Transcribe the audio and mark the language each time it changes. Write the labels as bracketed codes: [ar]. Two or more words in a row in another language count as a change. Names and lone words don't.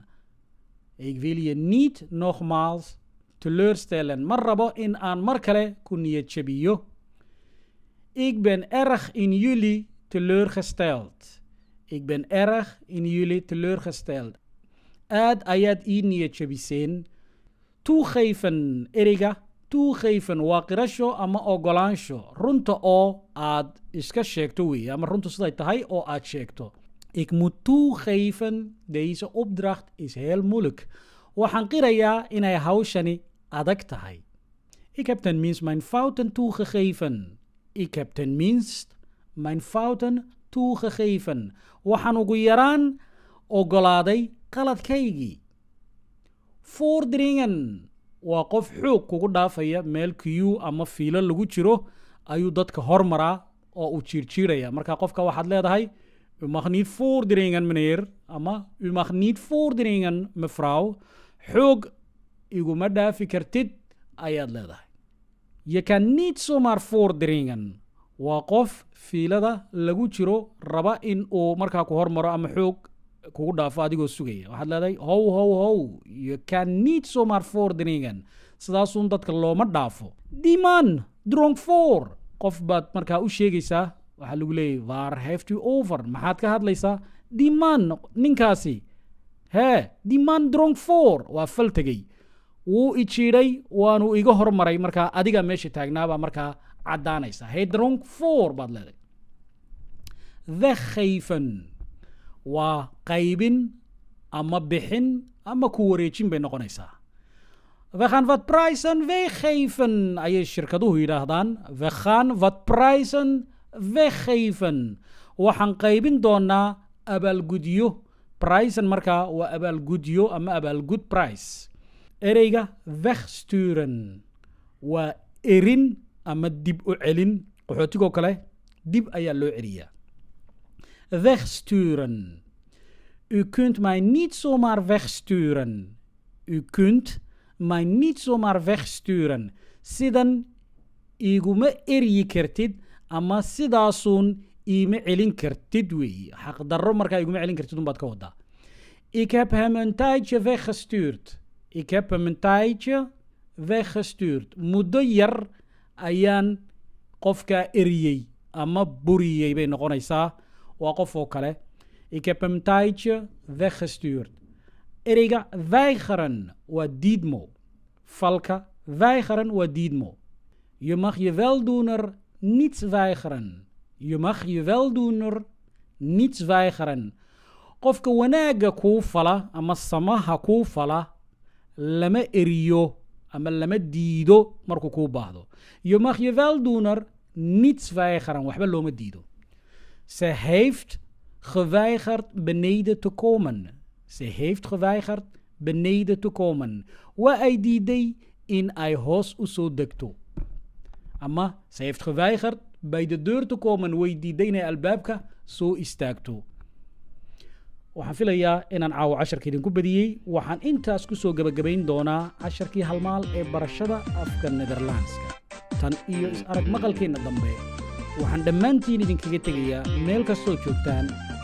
[nl] Ik wil je niet nogmaals teleurstellen. [so] Ma rabo in aan mar kale ku niyadjabiyo. [nl] Ik ben erg in jullie teleurgesteld. Ik ben erg in jullie teleurgesteld. [so] Aad ayaad ii niyadjabiseen. Toegeven ereyga. Toegeven waa qirasho ama ogolaansho. Runta oo aad iska sheegto weeye. Ama runta siday tahay oo aad sheegto. [nl] Ik moet toegeven, deze opdracht is heel moeilijk. [so] Waxaan qirayaa inay hawshani adag tahay. [nl] Ik heb tenminste mijn fouten toegegeven. Ik heb tenminste mijn fouten toegegeven. [so] Waxaan ugu yaraan ogolaaday qaladkaygii. Voordringen waa qof xoog kugu dhaafaya meel queue ama fiilo lagu jiro ayuu dadka hormaraa oo uu jiirjiiraya. Marka qofka waxaad leedahay [nl] u mag niet voordringen meneer ama u mag niet voordringen mevrouw. [so] Xoog iguma dhaafi kartid ayaad leedahay. [nl] Je kan niet zomaar voordringen. [so] Waa qof fiilada lagu jiro raba in uu markaa ku hormaro ama xoog kugu dhaafo adigoo sugaya. Waxaad leedahay how. [nl] Je kan niet zomaar voordringen. [so] Sidaasun dadka looma dhaafo. [nl] Die man dronk voor. [so] Qof baad markaa u sheegaysaa. Waxaa lagu leeyahay [nl] waar heeft u over? [so] Maxaad ka hadlaysaa? [nl] Die man, ninkaasi. Die man dronk voor. [so] Waa fal tegey. Wuu i jiiday waanu iga hormaray markaa adiga meesha taagnaabaa markaa caddaanaysa. [nl] Hij dronk voor [so] baad leedahay. Weggeven waa qaybin ama bixin ama ku wareejin bay noqonaysaa. We gaan wat prijzen weggeven ayay shirkaduhu yidhaahdaan. [nl] We gaan wat prijzen weggeven. [so] Waxaan qaybin doonaa abaalgudyo. Prijzen markaa waa abaalgudyo ama abaalgud price. Ereyga wegsturen waa erin ama dib u celin. Qaxootigoo kale dib ayaa loo celiyaa. [nl] Wegsturen. U kunt mij niet zomaar wegsturen. U kunt mij niet zomaar wegsturen. [so] Sidan iguma eryi kartid ama sidaasun iima celin kartid weeye. Xaqdarro markaa iguma celin kartid unbaad ka wadaa. [nl] Ik heb hem een tijdje weggestuurd. Ik heb hem een tijdje weggestuurd. [so] Muddo yar ayaan qofka eriyey ama buriyey bay noqonaysaa. Waa qof oo kale. [nl] Ik heb hem een tijdje weggestuurd. [so] Ereyga weigeren waa diidmo. Falka weigeren waa diidmo. [nl] Je mag je weldoener niets weigeren. Je mag je weldoener niets weigeren. [so] Qofka wanaaga kuu fala ama samaha kuu fala lama eriyo ama lama diido markuu kuu baahdo. [nl] Je mag je weldoener niets weigeren. [so] Waxba looma diido. [nl] Ze heeft geweigerd beneden te komen. Ze heeft geweigerd beneden te komen. [so] Waa ay diiday in ay hoos u soo degto. [nl] Ama ze heeft geweigerd bij de deur te komen. [so] Way diiday inay albaabka soo istaagto. waxaan filayaa inaan caawo casharka idinku badiyey. Waxaan intaas ku soo gabagabayn doonaa casharkii halmaal ee barashada afka Nederlandska. Tan iyo is arag maqalkeena dambe. Waxaan dhammaantiin idinkaga tegayaa meel kastoo joogtaan.